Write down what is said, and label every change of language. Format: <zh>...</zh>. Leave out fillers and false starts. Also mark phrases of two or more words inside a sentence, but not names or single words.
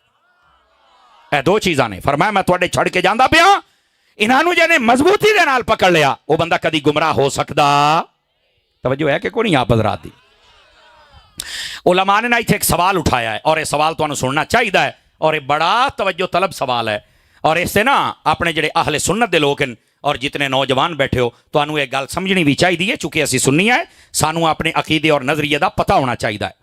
<pa>اے دو چیزاں نے، فرمایا میں تواڈے چھڑ کے جاندا پیا، انہاں نو جنے مضبوطی دے نال پکڑ لیا وہ بندہ کدی گمراہ ہو سکدا؟</pa> <ur>توجہ ہے کہ کوئی نہیں آپ حضرات دی؟ علماء نے ایتھے ایک سوال اٹھایا ہے اور یہ سوال تانوں سننا چاہیے ہے اور یہ بڑا توجہ طلب سوال ہے، اور اس سے نا اپنے جڑے اہل سنت دے لوگ ہیں اور جتنے نوجوان بیٹھے ہو تانوں یہ گل سمجھنی بھی چاہیے، چونکہ اسی سنی ہے، سانوں اپنے عقیدے اور نظریے دا پتہ ہونا چاہیے ہے۔</ur>